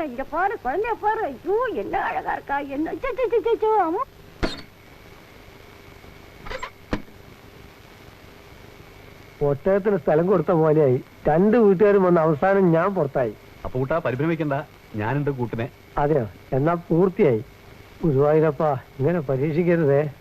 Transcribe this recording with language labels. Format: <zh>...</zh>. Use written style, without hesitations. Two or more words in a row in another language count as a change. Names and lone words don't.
<ta>இங்க பாரு, குழந்தைய பாரு. ஐயோ, என்ன அழகா இருக்கா. என்ன அம்மா.</ta> <ml>ഒട്ടകത്തിന് സ്ഥലം കൊടുത്ത പോലെയായി. രണ്ട് വീട്ടുകാരും വന്ന അവസാനം ഞാൻ പുറത്തായി. അപ്പൂട്ടാ, പരിഭ്രമിക്കണ്ട, ഞാനുണ്ട് കൂട്ടിനെ. അതെയോ? എന്നാ പൂർത്തിയായി. ഗുരുവായൂരപ്പാ, ഇങ്ങനെ പരീക്ഷിക്കരുതേ.</ml>